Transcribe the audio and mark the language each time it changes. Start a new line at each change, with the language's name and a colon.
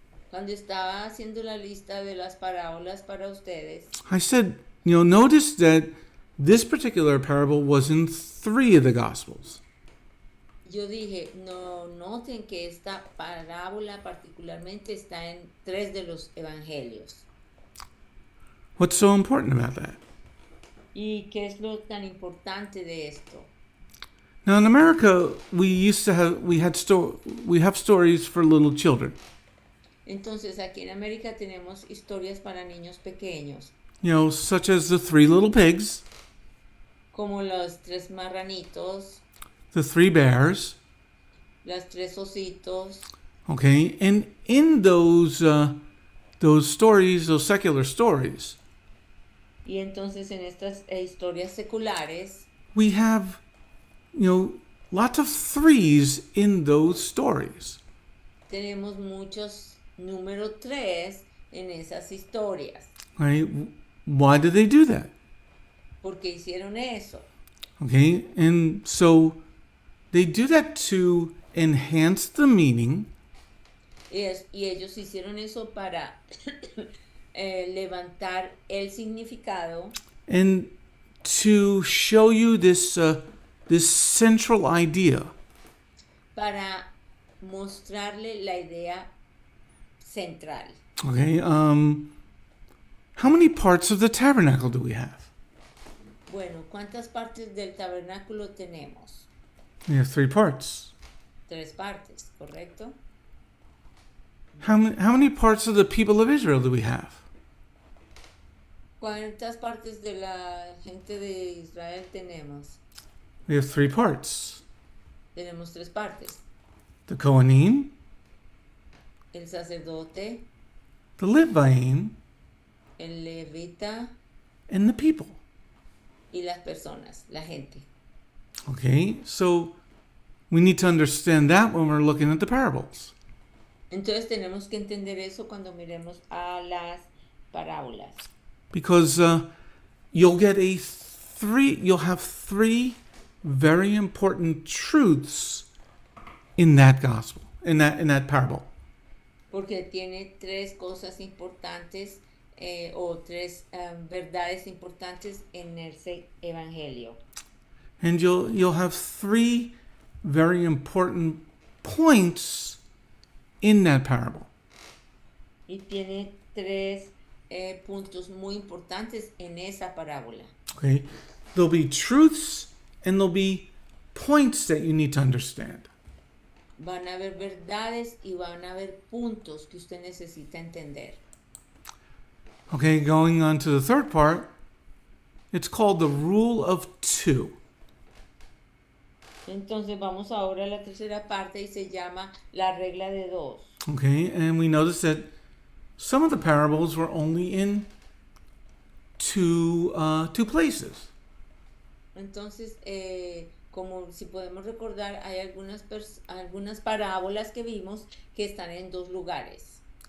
Spanish: Cuando estaba haciendo la lista de las parábolas para ustedes,
English: I said, notice that this particular parable was in 3 of the Gospels.
Spanish: yo dije, no noten que esta parábola particularmente está en 3 de los evangelios.
English: What's so important about that?
Spanish: ¿Y qué es lo tan importante de esto?
English: Now in America, we have stories for little children.
Spanish: Entonces, aquí en América tenemos historias para niños pequeños,
English: Such as the 3 little pigs,
Spanish: como los 3 marranitos,
English: the 3 bears,
Spanish: los 3 ositos.
English: okay? And in those stories, those secular stories,
Spanish: Y entonces en estas historias seculares
English: we have, lots of 3s in those stories.
Spanish: tenemos muchos número 3 en esas historias.
English: Right? Why did they do that?
Spanish: ¿Por qué hicieron eso?
English: Okay, and so they do that to enhance the meaning
Spanish: Y ellos hicieron eso para levantar el significado
English: and to show you this central idea.
Spanish: para mostrarle la idea central.
English: Okay. How many parts of the tabernacle do we have?
Spanish: Bueno, ¿cuántas partes del tabernáculo tenemos?
English: We have 3 parts.
Spanish: 3 partes, ¿correcto?
English: How many parts of the people of Israel do we have?
Spanish: ¿Cuántas partes de la gente de Israel tenemos?
English: We have 3 parts.
Spanish: Tenemos 3 partes.
English: The Kohanim,
Spanish: El sacerdote,
English: the Leviim,
Spanish: el levita
English: and the people.
Spanish: y las personas, la gente.
English: Okay, so we need to understand that when we're looking at the parables.
Spanish: Entonces tenemos que entender eso cuando miremos a las parábolas.
English: Because you'll have 3 very important truths in that gospel, in that parable.
Spanish: Porque tiene 3 cosas importantes o 3 verdades importantes en ese evangelio.
English: And you'll have 3 very important points in that parable.
Spanish: Y tiene 3 puntos muy importantes en esa parábola.
English: Okay, there'll be truths and there'll be points that you need to understand.
Spanish: Van a haber verdades y van a haber puntos que usted necesita entender.
English: Okay, going on to the third part, it's called the rule of 2.
Spanish: Entonces vamos ahora a la tercera parte y se llama la regla de 2.
English: Okay, and we notice that some of the parables were only in two places.
Spanish: Entonces, como si podemos recordar, hay algunas parábolas que vimos que están en 2 lugares.